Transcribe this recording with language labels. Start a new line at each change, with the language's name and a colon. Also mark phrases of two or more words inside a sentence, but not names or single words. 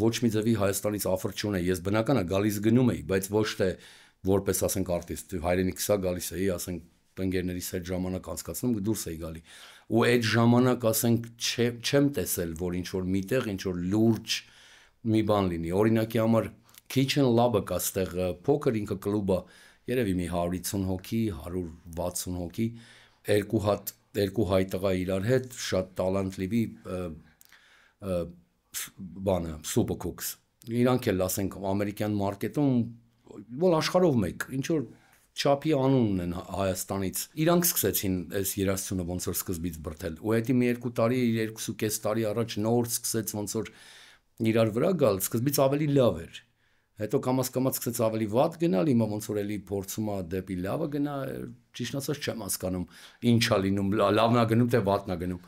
Armenian: ոչ մի ձևի Հայաստանից offer չունեի, ես բնական է գալիս գնում էի, բայց ոչ թե որպես ասենք արտիստ, հայրենիքս է գալիս էի, ասենք տնկերներիս հետ ժամանակ անցկացնում, դուրս էի գալի։ Ու այդ ժամանակ ասենք չեմ տեսել, որ ինչ որ միտեղ ինչ որ լուրջ մի բան լինի։ Օրինակի համար Kitchen Lab-ը կա ստեղ փոքր ինքը կլուբ է, երևի մի 150 հոգի, 160 հոգի, երկու հայ տղա իրար հետ, շատ տալանտլիվի բանը,
English: super cooks։
Armenian: Իրանք էլ ասենք ամերիկյան մարքեթում որ աշխարհով մեկ, ինչ որ չափի անուն ունեն Հայաստանից։ Իրանք սկսեցին այս երաժշտությունը ոնց որ սկզբից բրթել։ Ու հետի մի 2 տարի, 2.5 տարի առաջ նոր սկսեց ոնց որ իրար վրա գալ, սկզբից ավելի լավ էր։ Հետո կամաց սկսեց ավելի վատ գնալ, հիմա ոնց որ էլի փորձում է դեպի լավը գնա, ճիշտ ասած չեմ հասկանում ինչա լինում, լավն է գնում թե վատն է գնում։